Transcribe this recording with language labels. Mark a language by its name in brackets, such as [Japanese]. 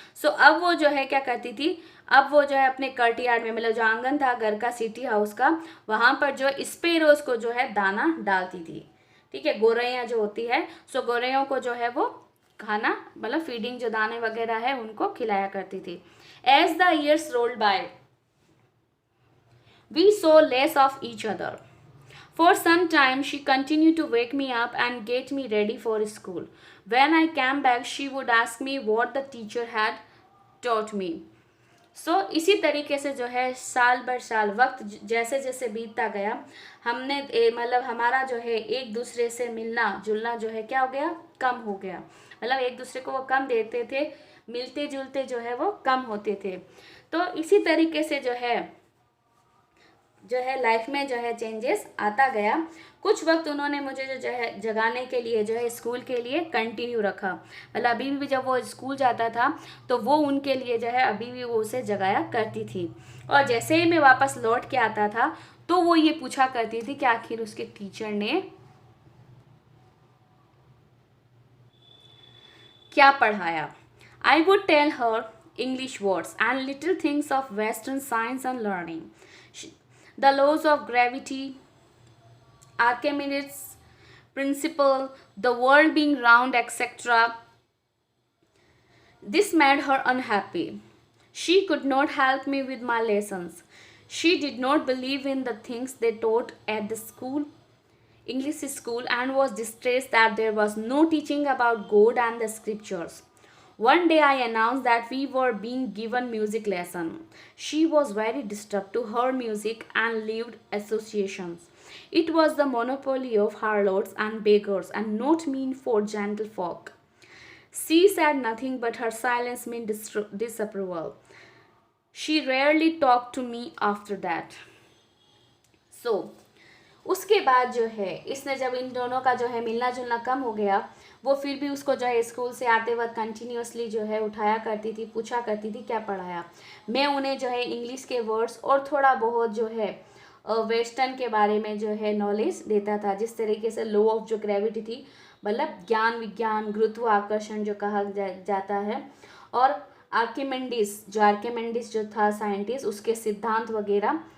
[Hindi] सो अब वो जो है क्या करती थी, अब वो जो है अपने कर्टयार्ड में, मतलब जो आंगन था घर का, सिटी हाउस का, वहाँ पर जो स्पेरोज को जो है दाना डालती थी। ठीक है, गौरैया जो होती है, सो गौरैयों को जो है वो खाना, मतलब फीडिंग जो दाने वगैरह है उनको खिलाया करती थी। [English] As the years rolled by we saw less of each other. For some time, she continued to wake me up and get me ready for school. When I came back, she would ask me what the teacher had taught me. [Hindi] So, इसी तरीके से जो है साल बर साल वक्त जैसे जैसे बीतता गया, हमने मतलब हमारा जो है एक दूसरे से मिलना जुलना जो है क्या हो गया, कम हो गया। मतलब एक दूसरे को वो कम देते थे, मिलते जुलते जो है वो कम होते थे। तो इसी तरीके से जो है लाइफ में जो है चेंजेस आता गया। कुछ वक्त उन्होंने मुझे जो है जगाने के लिए जो है स्कूल के लिए कंटिन्यू रखा, मतलब अभी भी जब वो स्कूल जाता था तो वो उनके लिए जो है अभी भी वो उसे जगाया करती थी। और जैसे ही मैं वापस लौट के आता था तो वो ये पूछा करती थी कि आखिर उसके टीचर ने क्या पढ़ाया। [English] I would tell her English words and little things of Western science and learning. The laws of gravity, Archimedes' principle, the world being round, etc. This made her unhappy. She could not help me with my lessons. She did not believe in the things they taught at the school, English school, and was distressed that there was no teaching about God and the scriptures. One day I announced that we were being given music lesson. She was very disturbed to her music and lived associations. It was the monopoly of harlots and beggars and not mean for gentlefolk. She said nothing, but her silence meant disapproval. She rarely talked to me after that. [Hindi] So, उसके बाद जो है इसने जब इन दोनों का जो है मिलना जुलना कम हो गया, वो फिर भी उसको जो है स्कूल से आते वक्त कंटिन्यूसली जो है उठाया करती थी, पूछा करती थी क्या पढ़ाया। मैं उन्हें जो है इंग्लिश के वर्ड्स और थोड़ा बहुत जो है वेस्टर्न के बारे में जो है नॉलेज देता था, जिस तरीके से लॉ ऑफ जो ग्रेविटी थी, मतलब ज्ञान विज्ञान गुरुत्वाकर्षण जो कहा जाता है, और आर्किमेडिस जो था साइंटिस्ट, उसके सिद्धांत वगैरह।